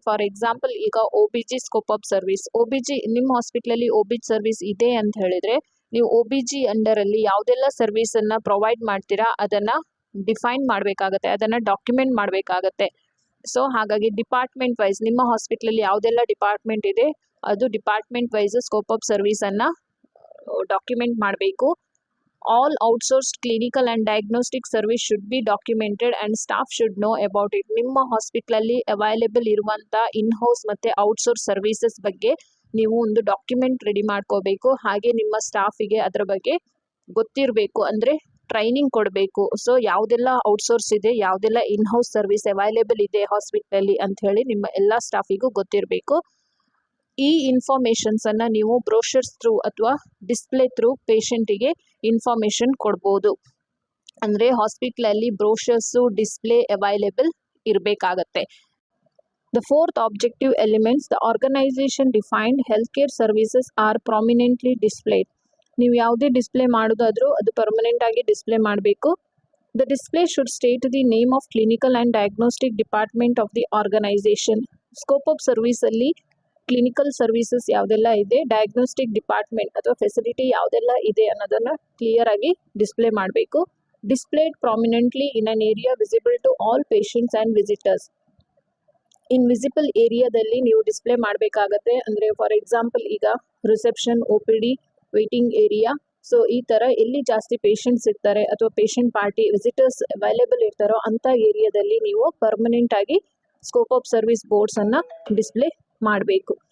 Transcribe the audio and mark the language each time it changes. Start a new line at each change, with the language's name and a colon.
Kannada: For example, ಈಗ OBG scope of service, ನಿಮ್ಮ ಹಾಸ್ಪಿಟ್ಲಲ್ಲಿ OBG ಸರ್ವಿಸ್ ಇದೆ ಅಂತ ಹೇಳಿದರೆ ನೀವು OBG ಅಂಡರಲ್ಲಿ ಯಾವುದೆಲ್ಲ ಸರ್ವಿಸನ್ನು ಪ್ರೊವೈಡ್ ಮಾಡ್ತೀರಾ ಅದನ್ನು ಡಿಫೈನ್ ಮಾಡಬೇಕಾಗತ್ತೆ, ಅದನ್ನು ಡಾಕ್ಯುಮೆಂಟ್ ಮಾಡಬೇಕಾಗತ್ತೆ. ಸೊ ಹಾಗಾಗಿ ಡಿಪಾರ್ಟ್ಮೆಂಟ್ ವೈಸ್ ನಿಮ್ಮ ಹಾಸ್ಪಿಟ್ಲಲ್ಲಿ ಯಾವುದೆಲ್ಲ ಡಿಪಾರ್ಟ್ಮೆಂಟ್ ಇದೆ ಅದು department wise scope of ಸರ್ವಿಸನ್ನು document ಮಾಡಬೇಕು.
English: All outsourced clinical and diagnostic service should be documented and staff should know about it.
Kannada: ನಿಮ್ಮ ಹಾಸ್ಪಿಟ್ಲಲ್ಲಿ ಅವೈಲೇಬಲ್ ಇರುವಂಥ ಇನ್ಹೌಸ್ ಮತ್ತು ಔಟ್ಸೋರ್ಸ್ ಸರ್ವಿಸಸ್ ಬಗ್ಗೆ ನೀವು ಒಂದು ಡಾಕ್ಯುಮೆಂಟ್ ರೆಡಿ ಮಾಡ್ಕೋಬೇಕು. ಹಾಗೆ ನಿಮ್ಮ ಸ್ಟಾಫಿಗೆ ಅದರ ಬಗ್ಗೆ ಗೊತ್ತಿರಬೇಕು, ಅಂದರೆ ಟ್ರೈನಿಂಗ್ ಕೊಡಬೇಕು. ಸೊ ಯಾವುದೆಲ್ಲ ಔಟ್ಸೋರ್ಸ್ ಇದೆ, ಯಾವುದೆಲ್ಲ ಇನ್ಹೌಸ್ ಸರ್ವಿಸ್ ಅವೈಲೇಬಲ್ ಇದೆ ಹಾಸ್ಪಿಟ್ಲಲ್ಲಿ ಅಂತ ಹೇಳಿ ನಿಮ್ಮ ಎಲ್ಲ ಸ್ಟಾಫಿಗೂ ಗೊತ್ತಿರಬೇಕು. ಈ ಇನ್ಫಾರ್ಮೇಷನ್ಸನ್ನು ನೀವು ಬ್ರೋಷರ್ಸ್ ಥ್ರೂ ಅಥವಾ ಡಿಸ್ಪ್ಲೇ ಥ್ರೂ ಪೇಷಂಟಿಗೆ ಇನ್ಫಾರ್ಮೇಷನ್ ಕೊಡ್ಬೋದು. ಅಂದರೆ ಹಾಸ್ಪಿಟ್ಲಲ್ಲಿ ಬ್ರೋಷರ್ಸು ಡಿಸ್ಪ್ಲೇ ಅವೈಲೇಬಲ್ ಇರಬೇಕಾಗತ್ತೆ.
English: The fourth objective elements, the organization defined healthcare services are prominently displayed.
Kannada: ನೀವು ಯಾವುದೇ ಡಿಸ್ಪ್ಲೇ ಮಾಡೋದಾದರೂ ಅದು ಪರ್ಮನೆಂಟ್ ಆಗಿ ಡಿಸ್ಪ್ಲೇ ಮಾಡಬೇಕು.
English: The display should state the name of clinical and diagnostic department of the organization.
Kannada: Scope of service ಅಲ್ಲಿ clinical services ಯಾವುದೆಲ್ಲ ಇದೆ, diagnostic department ಅಥವಾ facility ಯಾವುದೆಲ್ಲ ಇದೆ ಅನ್ನೋದನ್ನು ಕ್ಲಿಯರ್ ಆಗಿ ಡಿಸ್ಪ್ಲೇ ಮಾಡಬೇಕು.
English: Displayed prominently in an area visible to all patients and visitors.
Kannada: Invisible ಏರಿಯಾದಲ್ಲಿ ನೀವು ಡಿಸ್ಪ್ಲೇ ಮಾಡಬೇಕಾಗತ್ತೆ. ಅಂದರೆ ಫಾರ್ ಎಕ್ಸಾಂಪಲ್ ಈಗ reception, OPD, waiting area, so ಈ ಥರ ಎಲ್ಲಿ ಜಾಸ್ತಿ ಪೇಷಂಟ್ಸ್ ಇರ್ತಾರೆ ಅಥವಾ ಪೇಷಂಟ್ ಪಾರ್ಟಿ ವಿಸಿಟರ್ಸ್ ಅವೈಲೇಬಲ್ ಇರ್ತಾರೋ ಅಂಥ ಏರಿಯಾದಲ್ಲಿ ನೀವು ಪರ್ಮನೆಂಟ್ ಆಗಿ ಸ್ಕೋಪ್ ಆಫ್ ಸರ್ವಿಸ್ ಬೋರ್ಡ್ಸನ್ನು ಡಿಸ್ಪ್ಲೇ ಮಾಡಬೇಕು.